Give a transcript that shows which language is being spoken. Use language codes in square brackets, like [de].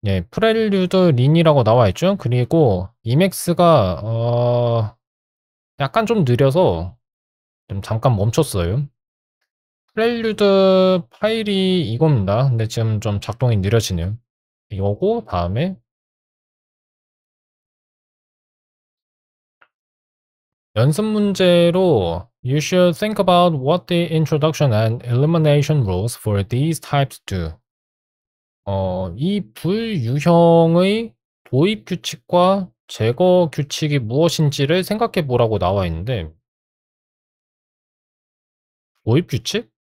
[ko] 프렐류드 린이라고 나와 있죠. 그리고 이맥스가 약간 좀 느려서 좀 잠깐 멈췄어요. 프렐류드 파일이 이겁니다. 근데 지금 좀 작동이 느려지네요. 이거고 다음에 연습 문제로 [en] You should think about what the introduction and elimination rules for these types do. [ko] 이 불유형의 도입 규칙과 제거 규칙이 무엇인지를 생각해 보라고 나와 있는데 도입 규칙?